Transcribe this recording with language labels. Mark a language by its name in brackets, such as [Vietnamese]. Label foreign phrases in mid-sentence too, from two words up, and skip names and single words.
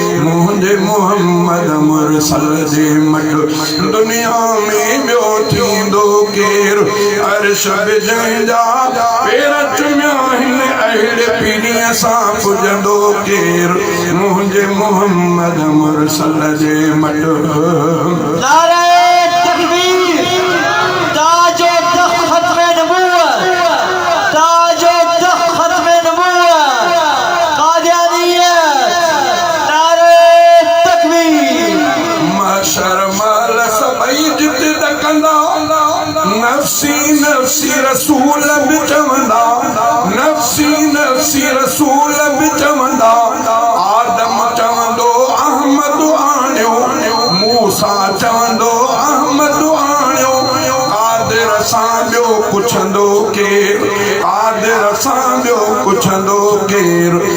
[Sindhi] منهنجي محمد مرسل جي مٽ دنيا ۾ ٻيو ٿيندو ڪير؟ عرش به جنهن جا پير چوميا آهن، اهڙي پيريءَ سان پڄندو ڪير؟ منهنجي محمد مرسل جي مٽ. نعري تڪبير! [Urdu] تاج و تخت ختم نبوت! تاج و تخت ختم نبوت! [Sindhi] قاديانيت! نعري تڪبير! محشر مهل سڀئي جت ڏڪندا، [Arabic] "نفسي، نفسي" [Sindhi] رسول به چوندا، [Arabic] "نفسي، نفسي" [Sindhi] رسول به چوندا. آدم چوندو، "احمد آڻيو"، موسيٰ چوندو، "احمد آڻيو"، قادر سان ٻيو پڇندو ڪير؟ قادر سان ٻيو پڇندو ڪير؟